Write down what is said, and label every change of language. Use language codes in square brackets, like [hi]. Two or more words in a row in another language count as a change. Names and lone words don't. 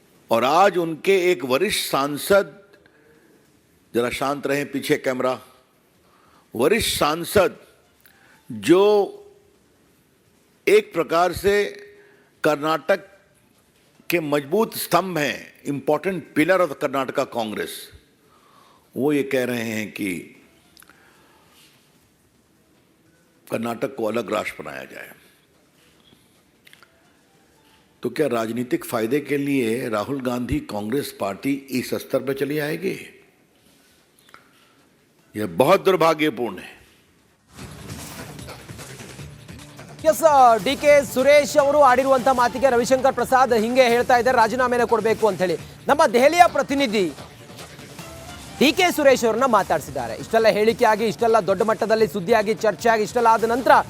[hi] और आज उनके एक वरिष्ठ सांसद, जरा शांत रहें, पीछे कैमरा, वरिष्ठ सांसद जो एक प्रकार से कर्नाटक के मजबूत स्तंभ हैं, [en] important pillar of Karnataka Congress, [hi] वो ये कह रहे हैं कि कर्नाटक को अलग राष्ट्र बनाया जाए। तो क्या राजनीतिक फायदे के लिए राहुल गांधी कांग्रेस पार्टी इस स्तर पर चली आएगी? यह बहुत दुर्भाग्यपूर्ण है। [kn] ಎಸ್ ಡಿ ಕೆ ಸುರೇಶ್ ಅವರು ಆಡಿರುವಂಥ ಮಾತಿಗೆ ರವಿಶಂಕರ್ ಪ್ರಸಾದ್ ಹಿಂಗೆ ಹೇಳ್ತಾ ಇದ್ದಾರೆ, ರಾಜೀನಾಮೆನ ಕೊಡಬೇಕು ಅಂತ ಹೇಳಿ. ನಮ್ಮ ದೆಹಲಿಯ ಪ್ರತಿನಿಧಿ ಡಿ ಕೆ ಸುರೇಶ್ ಅವರನ್ನ ಮಾತಾಡಿಸಿದ್ದಾರೆ. ಇಷ್ಟೆಲ್ಲ ಹೇಳಿಕೆ ಆಗಿ, ಇಷ್ಟೆಲ್ಲ ದೊಡ್ಡ ಮಟ್ಟದಲ್ಲಿ ಸುದ್ದಿಯಾಗಿ, ಚರ್ಚೆ ಆಗಿ, ಇಷ್ಟೆಲ್ಲ ಆದ ನಂತರ